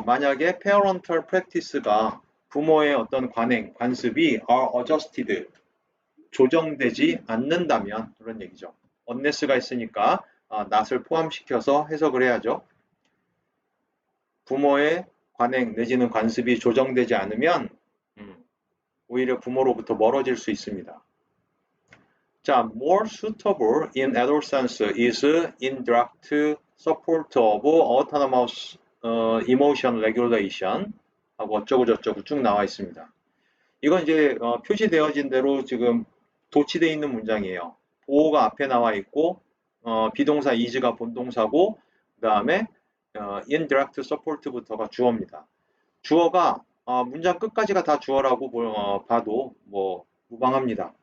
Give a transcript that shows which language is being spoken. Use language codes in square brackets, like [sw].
[ko] 만약에 parental practice가 부모의 어떤 관습이 [en] are adjusted, [ko] 조정되지 않는다면 그런 얘기죠. unless가 있으니까 not을 포함시켜서 해석을 해야죠. 부모의 관행 내지는 관습이 조정되지 않으면 오히려 부모로부터 멀어질 수 있습니다. [en] 자, more suitable in adolescence is indirect support of autonomous emotion regulation [ko] 하고 어쩌고저쩌고 쭉 나와 있습니다. 이건 이제 표시되어진 대로 지금 도치되어 있는 문장이에요. 보호가 앞에 나와 있고 비동사 is가 본동사고 그 다음에 indirect support부터가 주어입니다. 주어가 문장 끝까지가 다 주어라고 봐도 뭐 무방합니다.